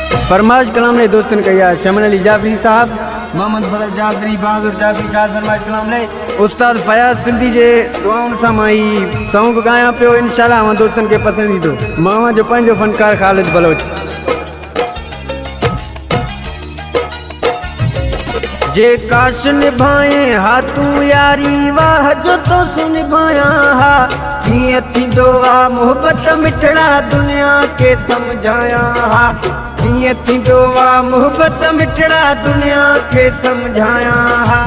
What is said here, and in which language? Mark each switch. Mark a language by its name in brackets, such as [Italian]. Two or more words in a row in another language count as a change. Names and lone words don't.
[Sindhi] فرمائش ڪلام نی دوستن ڪيا شمن علي جعفري صاحب، محمد فضل جعفري، بهادر جعفري جا فرمائش ڪلام نی استاد فياض سنڌي جي دعائن سان مان هي سانگ ڳايو پيو. انشاءالله مان دوستن کي پسند ايندو۔ مان جو پنهنجو فنڪار خالد بلوچ. جي ڪاش نڀائي ها تون ياري واه جو تو سڻ نڀايو ها، ڪيئن ٿيندو آ محبت مٺڙا دنيا کي سمجهايو ها، ڪيئن ٿيندو آ محبت مٺڙا دنيا کي سمجهايو ها.